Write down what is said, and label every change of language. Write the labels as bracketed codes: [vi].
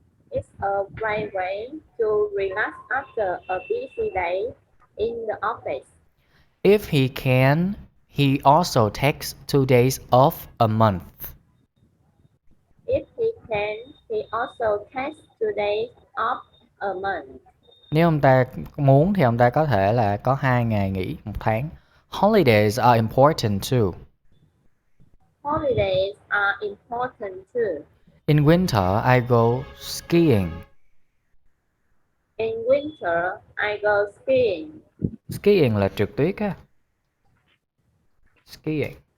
[en] It's a great way to relax after a busy day in the office. If he can, he also takes 2 days off a month. If he can, he also takes 2 days off a month. [vi] Nếu ông ta muốn thì ông ta có thể là có 2 ngày nghỉ một tháng. [en] Holidays are important too. Holidays are important too. In winter, I go skiing. In winter, I go skiing. [vi] Skiing là trượt tuyết á. Skiing.